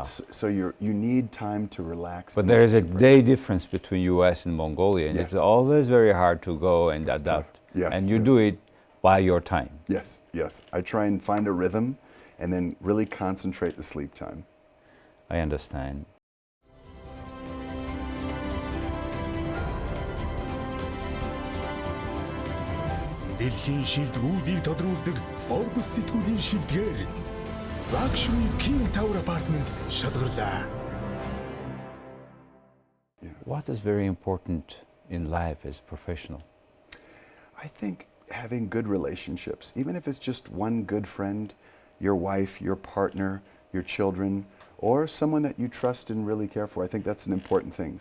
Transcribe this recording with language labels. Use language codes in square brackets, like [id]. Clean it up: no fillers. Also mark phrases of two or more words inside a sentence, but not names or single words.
[en] So you need time to relax. But there is a day difference between US and Mongolia, and Yes. it's always very hard to go and adapt. Yes, and you yes. do it by your time. Yes, yes. I try and find a rhythm and then really concentrate the sleep time. I understand. [mn] Дэлхийн шилдэгүүдийг тодруулдаг Forbes сэтгүүлийн шилдгээр Luxury King Tower apartment шалгарлаа. [en] What is very important in life as a professional? I think having good relationships, even if it's just one good friend, your wife, your partner, your children, or someone that you trust and really care for, I think that's an important thing.